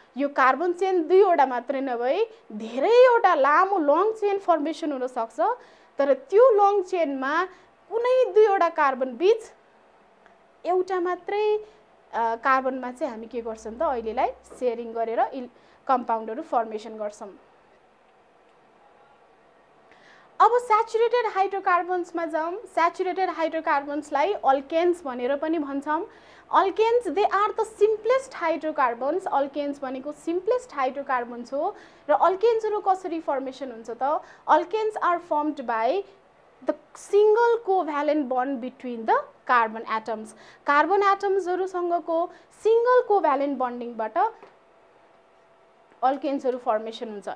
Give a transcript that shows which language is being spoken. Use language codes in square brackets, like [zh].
[ne] यो carbon chain दुईवटा मात्रै नभई धेरैवटा लामो लङ चेन फर्मेसन हुन सक्छ। तर त्यो लङ चेनमा कुनै दुईवटा कार्बन बीच एउटा मात्रै कार्बनमा चाहिँ हामी के गर्छौं त अहिलेलाई शेयरिङ गरेर कम्पाउन्डहरु फर्मेसन गर्छौं। अब सैचुरेटेड हाइड्रोकार्बन्समा जाउँ। सैचुरेटेड हाइड्रोकार्बन्सलाई अल्केन्स भनेर पनि भन्छौं। [en] Alkanes they are the simplest hydrocarbons. [ne] Alkanes भनेको सिम्पलेस्ट हाइड्रोकार्बन्स हो र अल्केन्सहरु कसरी फर्मेसन हुन्छ त [en] Alkanes are formed by the single covalent bond between the carbon atoms. [ne] Carbon एटम्सहरुसँगको single covalent बन्डिङबाट अल्केन्सहरु formation हुन्छ।